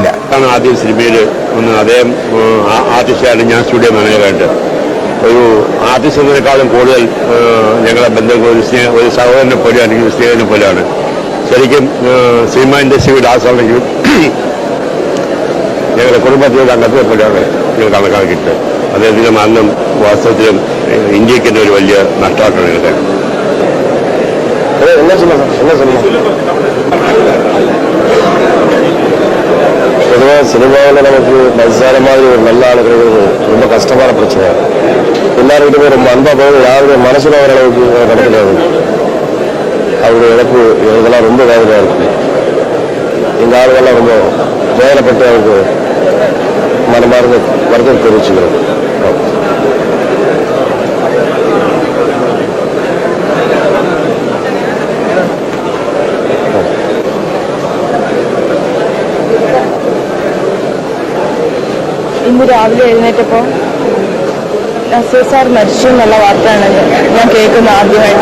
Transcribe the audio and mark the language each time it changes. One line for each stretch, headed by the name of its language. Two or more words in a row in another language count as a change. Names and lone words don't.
Malayalam: ആദ്യം സിനിമയിൽ ഒന്ന് അദ്ദേഹം ആർട്ടിസ്റ്റായിട്ട് ഞാൻ സ്റ്റുഡിയോ മാനേജറായിട്ട് ഒരു ആർട്ടിസ്റ്റ് എന്നതിനേക്കാളും കൂടുതൽ ഞങ്ങളെ ബന്ധം ഒരു സഹോദരനെ പോലെയാണ്, അല്ലെങ്കിൽ സ്നേഹനെ പോലെയാണ്. ശരിക്കും സിനിമ ഇൻഡസ്ട്രിയുടെ ആസാണെങ്കിൽ ഞങ്ങളുടെ കുടുംബത്തിലുള്ള അംഗത്തെ പോലെയാണ് ഞങ്ങൾ കണക്കാക്കിയിട്ട്. അദ്ദേഹത്തിന് അന്നും വാസ്തവത്തിലും ഇന്ത്യക്ക് തന്നെ ഒരു വലിയ നഷ്ടമായിട്ടാണ് ഞങ്ങളുടെ.
Tamil: பொதுவாக சினிமாவில் நமக்கு மசார மாதிரி ஒரு நல்ல ஆள் கிடைக்கிறது ரொம்ப கஷ்டமான பிரச்சனை. எல்லாருக்கிட்டுமே ரொம்ப அன்பா போகும், யாருடைய மனசுல வர அளவுக்கு நடக்கிறது. அவருடைய இழப்பு இதெல்லாம் ரொம்ப வேதனையாக இருக்கு. எங்கள் ஆளுகள்லாம் ரொம்ப வேதனைப்பட்டு அவருக்கு மனமார்ந்த வருத்தம் தெரிவிச்சுக்கிறோம்.
Malayalam: ഇന്ന് രാവിലെ എഴുന്നേറ്റപ്പോൾ നസീർ സാർ മരിച്ചു എന്നുള്ള വാർത്തയാണ് ഞാൻ കേൾക്കുന്നത് ആദ്യമായിട്ട്.